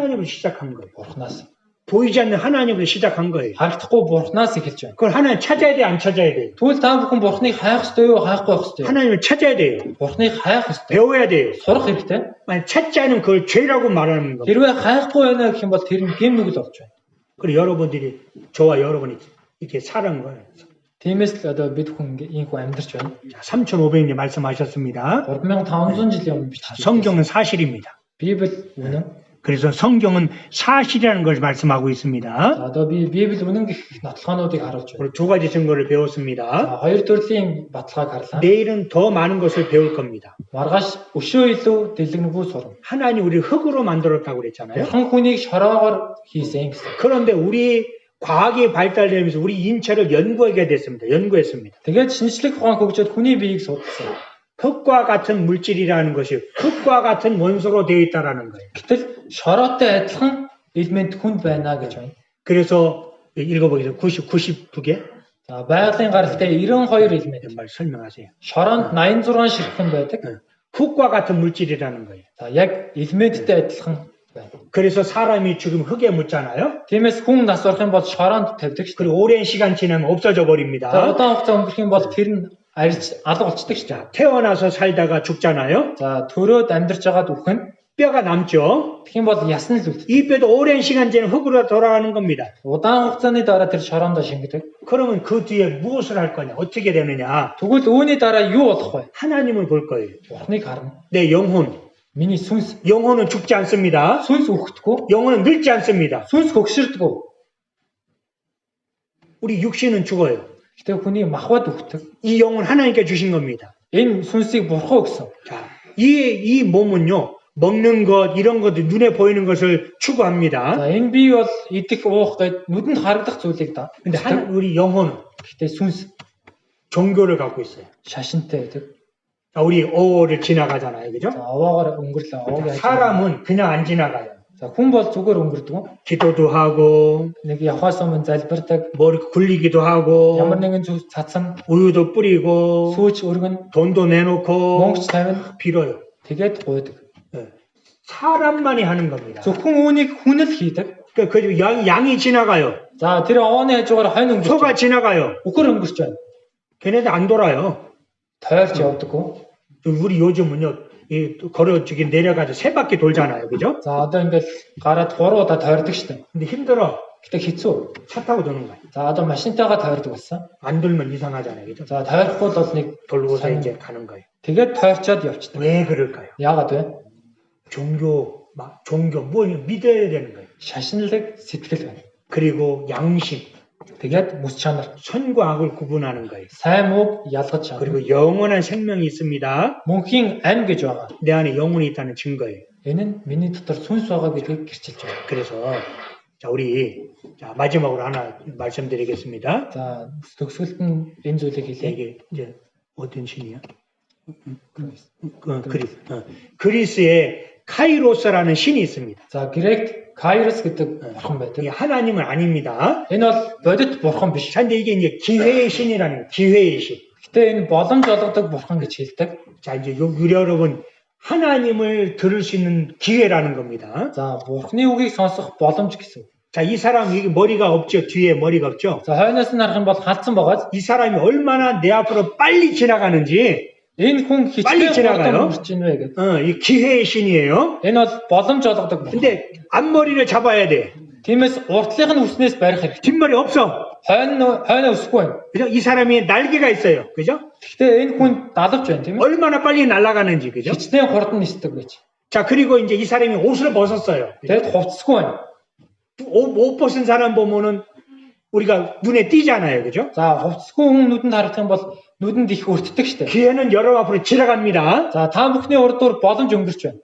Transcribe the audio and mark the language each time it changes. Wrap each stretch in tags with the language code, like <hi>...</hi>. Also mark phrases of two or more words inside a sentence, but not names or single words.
<ko>하나님으로 시작한 거예요.</ko> <mn>Бурхнаас.</mn> <ko>보이지 않는 하나님으로 시작한 거예요.</ko> <mn>Харагдахгүй бурхнаас эхэлж байна.</mn> <ko>그걸 하나님 찾아야 돼, 안 찾아야 돼요?</ko> <mn>Тэгвэл та бүхэн бурхныг хайх ёстой юу, хайхгүй байх ёстой юу?</mn> <ko>하나님을 찾아야 돼요.</ko> <mn>Бурхныг хайх ёстой.</mn> <ko>배워야 돼요.</ko> <mn>Сурах хэрэгтэй.</mn> <ko>만약 찾지 않으면 그걸 죄라고 말하는 겁니다.</ko> <mn>Хэрвээ хайхгүй байна гэх юм бол тэр нь гэмнүгэл болж байна.</mn> <ko>그리고 여러분들이, 저와 여러분이 이렇게 사는 거예요.</ko> <mn>Тиймээс л одоо бид хүн ийм хүн амьдарч байна.</mn> <ko>3,500년 말씀하셨습니다.</ko> <mn>3500 жилийн өмнө бичсэн.</mn> <ko>성경은 사실입니다.</ko> <mn>Библи үнэн.</mn> <ko>그래서 성경은 사실이라는 것을 말씀하고 있습니다.</ko> <mn>За одоо би Библи үнэн гэх нотлохоонуудыг харуулж байна.</mn> <ko>오늘 두 가지 증거를 배웠습니다.</ko> <mn>За хоёр төрлийн баталгааг харлаа.</mn> <ko>내일은 더 많은 것을 배울 겁니다.</ko> <mn>Маргааш өшөө илүү дэлгэнгүй сурна.</mn> <ko>하나님 우리를 흙으로 만들었다고 그랬잖아요.</ko> <mn>Бурхан хүнийг шороогоор хийсэн гэсэн.</mn> <ko>그런데 과학이 발달되면서 우리 인체를 연구하게 됐습니다. 연구했습니다.</ko> <mn>Тэгээд шинжлэх ухаан хөгжөөд хүний биеийг судалсан.</mn> <ko>흙과 같은 물질이라는 것이 흙과 같은 원소로 되어 있다라는 거예요.</ko> <mn>Гэтэл шороотой адилхан элемент хүнд байна гэж байна.</mn> <ko>그래서 읽어보겠습니다. 92개</ko> <mn>За байгалийн гаралтай 92 элемент.</mn> <ko>말 설명하세요.</ko> <mn>Шороонд 86 ширхэг байдаг.</mn> <ko>흙과 같은 물질이라는 거예요.</ko> <mn>За яг элементтэй адилхан байна.</mn> <ko>그래서 사람이 지금 흙에 묻잖아요.</ko> <mn>Тиймээс хүн нас орох юм бол шороонд тавьдаг шүү.</mn> <ko>그리고 오랜 시간 지나면 없어져</ko> <mn>За</mn> <ko>버립니다.</ko> <mn>удаан хугацаа өнгөрөх юм бол тэр нь арилж алга болчихдог шүү.</mn> <ko>자, 태어나서 살다가 죽잖아요.</ko> <mn>За төрөөд амьдарч байгаад үхэн</mn> <ko>뼈가 남죠.</ko> <mn>тэгэх юм бол ясна л үлддэг.</mn> <ko>이 뼈도 오랜 시간 지나면 흙으로 돌아가는 겁니다.</ko> <mn>Удаан хугацааны дараа тэр шороондоо шингэдэг.</mn> <ko>그러면 그 뒤에 무엇을 할 거냐? 어떻게 되느냐?</ko> <mn>Тэгвэл үүний дараа юу болох вэ?</mn> <ko>하나님을 볼 거예요.</ko> <mn>Бурхныг харна.</mn> <ko>내 영혼.</ko> <mn>Миний сүнс</mn> <ko>영혼은 죽지 않습니다.</ko> <mn>сүнс үхдэггүй.</mn> <ko>영혼은 늙지 않습니다.</ko> <mn>Сүнс хөгшөрдөггүй.</mn> <ko>우리 육신은 죽어요.</ko> <mn>Гэтэ хүний махбод үхдэг.</mn> <ko>이 영혼 하나님께 주신 겁니다.</ko> <mn>Энэ сүнсийг бурхан өгсөн.</mn> <ko>자, 이 몸은요, 먹는 것, 이런 것들, 눈에 보이는 것을 추구합니다.</ko> <mn>За энэ бие бол идэх уух гээд нүдэнд харагдах зүйлийг да.</mn> <ko>근데 우리 영혼은</ko> <mn>Гэтэ сүнс</mn> <ko>종교를 갖고 있어요.</ko> <mn>шашинтай байдаг.</mn> <ko>자, 우리 어를 지나가잖아요. 그죠?</ko> <mn>За овоогоор өнгөрлөө. овоог яаж.</mn> <ko>사람은 그냥 안 지나가요.</ko> <mn>За хүн бол зүгээр өнгөрдөг.</mn> <ko>기도도 하고,</ko> <mn>Нэг явахаас өмнө залбирдаг.</mn> <ko>머리 굴리기도 하고,</ko> <mn>Ямар нэгэн зүйл цацсан,</mn> <ko>우유도 뿌리고,</ko> <mn>сүүч өргөн,</mn> <ko>돈도 내놓고,</ko> <mn>мөнгөч тавина.</mn> <ko>빌어요.</ko> <mn>Тэгээд гуйдаг.</mn> <ko>예. 사람만이 하는 겁니다.</ko> <mn>Зөвхөн үүнийг хүн л хийдэг.</mn> <ko>그 양이 지나가요.</ko> <mn>За тэр овооны хажуугаар хойно өнгөрч.</mn> <ko>소가 지나가요.</ko> <mn>Үхэр өнгөрч байна.</mn> <ko>걔네들 안 돌아요.</ko> <mn>Тойрч явдаггүй.</mn> <ko>우리 요즘은요, 걸어지기 내려가서 세 바퀴 돌잖아요. 그죠?</ko> <mn>За одоо ингээл гараад 3 удаа тойрдог штеп.</mn> <ko>근데 힘들어.</ko> <mn>Гэтэ хэцүү.</mn> <ko>차 타고 도는 거예요.</ko> <mn>За одоо машинтайгаа тойрдог болсон.</mn> <ko>안 돌면 이상하잖아요. 그죠?</ko> <mn>За тойрохгүй бол нэг</mn> <ko>돌고서 이제 가는 거예요.</ko> <mn>тэгээд тойрчоод явчихдаг.</mn> <ko>왜 그럴까요?</ko> <mn>Яагаад вэ?</mn> <ko>종교, 뭘 믿어야 되는 거예요.</ko> <mn>Шашинлаг сэтгэл байна.</mn> <ko>그리고 양심,</ko> <mn>Тэгээд мэс чанар,</mn> <ko>선과 악을 구분하는 거예요.</ko> <mn>сайн мууг ялгаж чадна.</mn> <ko>그리고 영원한 생명이 있습니다.</ko> <mn>Мөнхийн ам гэж байгаа.</mn> <ko>내 안에 영혼이 있다는 증거예요.</ko> <mn>Энэ нь миний дотор сүнс байгаа гэдгийг гэрчилж байна.</mn> <ko>그래서 자, 우리 마지막으로 하나 말씀드리겠습니다.</ko> <mn>За төгсгөлд нь энэ зүйлийг хэлье.</mn> <ko>이게 이제 어떤 신이야? 그리스에 카이로스라는 신이 있습니다.</ko> <mn>За Грект Кайрос гэдэг бурхан байдаг.</mn> <ko>이게 하나님은 아닙니다.</ko> <mn>Энэ бол бодит бурхан биш.</mn> <ko>자, 근데 이게 이제 기회의 신이라는 거예요. 기회의 신.</ko> <mn>Гэтэ энэ боломж олгодог бурхан гэж хэлдэг.</mn> <ko>자, 이제 우리 여러분 하나님을 들을 수 있는 기회라는 겁니다.</ko> <mn>За бурханы үгийг сонсох боломж гэсэн.</mn> <ko>자, 이 사람 이게 머리가 없죠. 뒤에 머리가 없죠.</ko> <mn>За хойноос нь харах юм бол халдсан байгаа.</mn> <ko>이 사람이 얼마나 내 앞으로 빨리 지나가는지</ko> <mn>Энэ хүн</mn> <ko>빨리</ko> <mn>хичнээн</mn> <ko>지나가요.</ko> <mn>хурдан өнгөрч ийн вэ гэдэг.</mn> <ko>이 기회의 신이에요.</ko> <mn>Энэ бол боломж олгодог бурхан.</mn> <ko>근데 앞머리를 잡아야 돼.</ko> <mn>Тиймээс уртлынх нь үснээс барих хэрэгтэй.</mn> <ko>뒷머리 없어.</ko> <mn>Хойно өсөхгүй байна.</mn> <ko>그죠? 이 사람이 날개가 있어요. 그죠?</ko> <mn>Гэхдээ энэ хүн далавч байна тийм ээ.</mn> <ko>얼마나 빨리 날아가는지. 그죠?</ko> <mn>Хичнээн хурдан нисдэг гэж.</mn> <ko>자, 그리고 이제 이 사람이 옷을 벗었어요.</ko> <mn>Тэгээд хувцсгүй байна.</mn> <ko>옷 벗은 사람 보면은 우리가 눈에 띄잖아요. 그죠?</ko> <mn>За хувцсгүй хүн нүдэнд харагдах юм бол нүдэнд их өртдөг штэ.</mn> <ko>기회는 여러분 앞으로 지나갑니다.</ko> <mn>За та бүхний урд дур боломж өнгөрч байна.</mn>